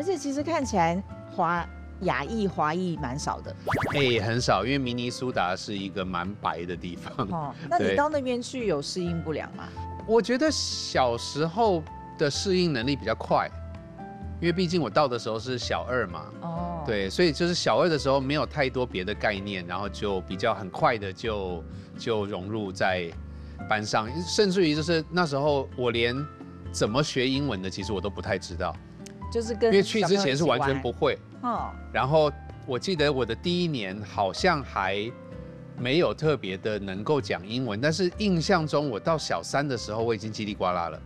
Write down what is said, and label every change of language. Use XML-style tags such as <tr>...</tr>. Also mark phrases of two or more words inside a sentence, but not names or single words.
<zh>且其實看起來亞裔華裔蠻少的，很少，因為明尼蘇達是一個蠻白的地方。哦，那你到那邊去有適應不良嗎？我覺得小時候的適應能力比較快，因為畢竟我到的時候是小2嘛。哦，對，所以就是小2的時候沒有太多別的概念，然後就比較很快的就融入在班上，甚至於就是那時候我連怎麼學英文的，其實我都不太知道。就是跟因為去之前是完全不會，然後我記得我的第1年好像還没有特别的能够讲英文，但是印象中我到小3的时候，我已经叽里呱啦了。</zh>